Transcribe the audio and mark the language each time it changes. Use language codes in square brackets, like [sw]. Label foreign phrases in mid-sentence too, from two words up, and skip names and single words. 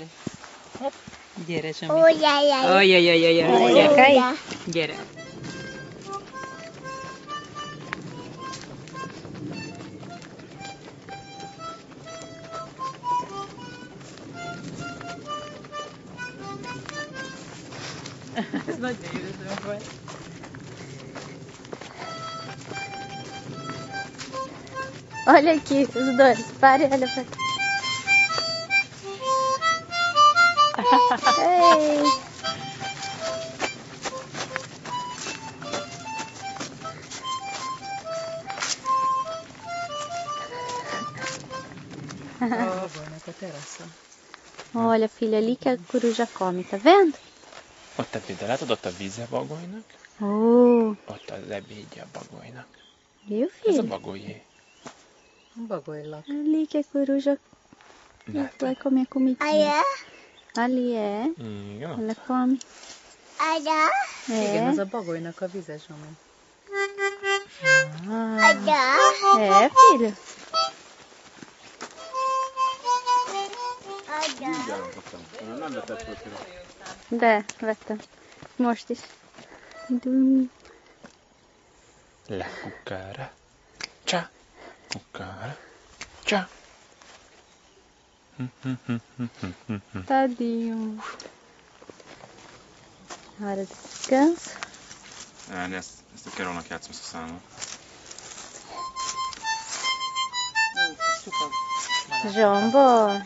[hu] Gyere, Zsomi. Ajjajjajjaj, gyere. Ez nagyon jó volt. [pt] Olha aqui, os dois. Pare, olha pra cá. Ei. [hu] A teraszon. [pt] Olha, filha, ali que a coruja come, tá vendo? [hu] Ott ebéd, látod ott a víze Bagolynak? Ott az ebédje a Bagolynak. [pt] Viu, [hu] Ez a [pt] filho? [hu] Bagolyé. Bagoly-lak. [pt] Ali que a coruja vai comer comidinha. Ali é. [hu] Igen. [pt] Ela come. [hu] Igen, [pt] É. [hu] az a Bagolynak a vize, Zsomi. [pt] É, filho. [hu] Nem vetett fel tőle. De, vettem. Most is. Dormi. Le kukára. Csá. Kukára. Csá. [pt] Tadinho. Hora de descanso. [hu] Ezt a Carolnak játszom ezt a számot. Jombo.